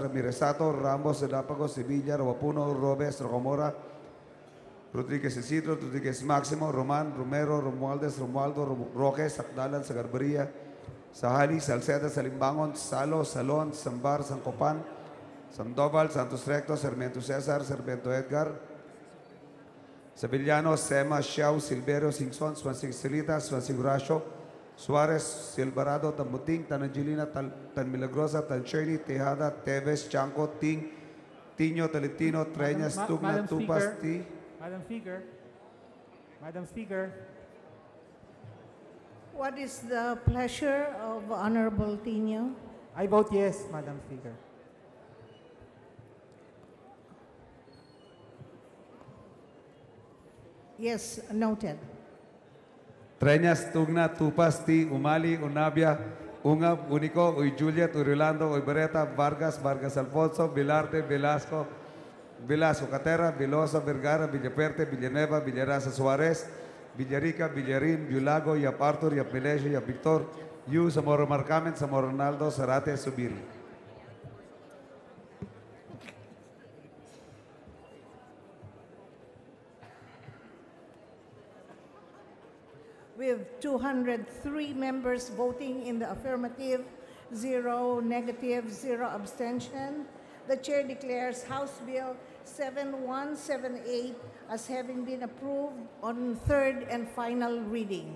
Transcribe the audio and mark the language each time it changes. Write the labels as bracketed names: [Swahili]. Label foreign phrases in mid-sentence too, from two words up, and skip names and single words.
[English] Ramiresato, Ramos, Dapagos, Sevilla, Rawapuno, Robes, Rocamora, Rodriguez Isidro, Rodriguez Máximo, Roman, Romero, Romualdez, Romualdo, Roque, Sakdalan, Sagarbaria, Sahali, Salceda, Salimbangon, Salo, Salon, Sambar, Sancopan, Sandoval, Santos Recto, Sarmiento Cesar, Sarmiento Edgar, Sevillano, Sema, Xiao, Silverio, Singson, Swansing Silita, Swansing Rasho, Suarez, Silvarado, Tambuting, Tan Angelina, Tan Milagrosa, Tan Shirley, Tejada, Teves, Chanco, Ting, Tino, Talentino, Treñas, Tugna, Tupas, T. Madam Speaker, What is the pleasure of Honorable Tino? I vote yes, Madam Speaker. Yes, noted. Treñas, Tugna, Tupas, T, Umali, Unabia, Ungab, Unico, Uy Juliet, Uy Rolando, Uy Beretta, Vargas, Vargas Alfonso, Vilarte, Velasco, Velasco Catera, Veloso, Vergara, Villaperte, Villanueva, Villarasa Suarez, Villarica, Villarin, Viulago, Yap Arthur, Yap Melesio, Yap Victor, Yu, Zamora Marcamen, Zamora Ronaldo, Zarate, Subiri. With 203 members voting in the affirmative, 0 negative, 0 abstention, the chair declares House Bill 7178 as having been approved on third and final reading.